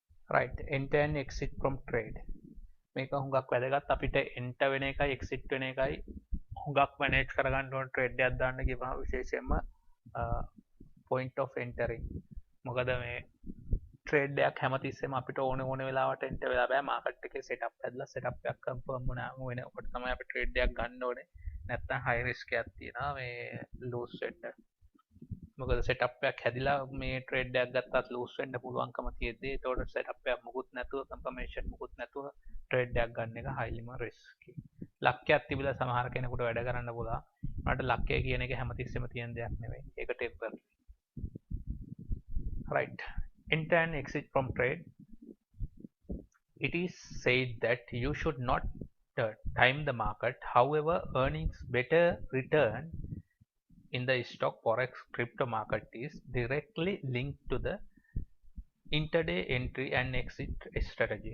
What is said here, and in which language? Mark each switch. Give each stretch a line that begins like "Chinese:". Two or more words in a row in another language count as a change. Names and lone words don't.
English: right, enter and exit from trade.
Sinhala: මේක හුඟක් වැදගත්. අපිට enter වෙන එකයි exit වෙන එකයි හුඟක් manage කරගන්න ඕන trade එකක් දාන්න ගියම විශේෂයෙන්ම
English: point of entering.
Sinhala: මොකද මේ trade එකක් හැමතිස්සෙම අපිට ඕන වෙලාවට enter වෙලා බෑ. market එකේ setup හැදලා setup එකක් confirm වුණාම වෙනකොට තමයි අපි trade එකක් ගන්න ඕනේ. නැත්නම්
English: high risk
Sinhala: එකක් තියෙනවා මේ lose වෙන්න. මොකද setup එකක් හැදිලා මේ trade එකක් ගත්තත් lose වෙන්න පුළුවන්කම තියෙද්දි ඒතකොට setup එකක් මුකුත් නැතුව confirmation මුකුත් නැතුව trade එකක් ගන්න එක
English: highly risky.
Sinhala: ලක්කයක් තිබිලා සමහර කෙනෙකුට වැඩ කරන්න පුළුවන්. මට ලක්කය කියන එක හැමතිස්සෙම තියෙන දෙයක් නෙවෙයි. ඒක
English: temporary. Right. Enter and exit from trade. It is said that you should not time the market. However, earnings better return in the stock, forex, crypto market is directly linked to the intraday entry and exit strategy.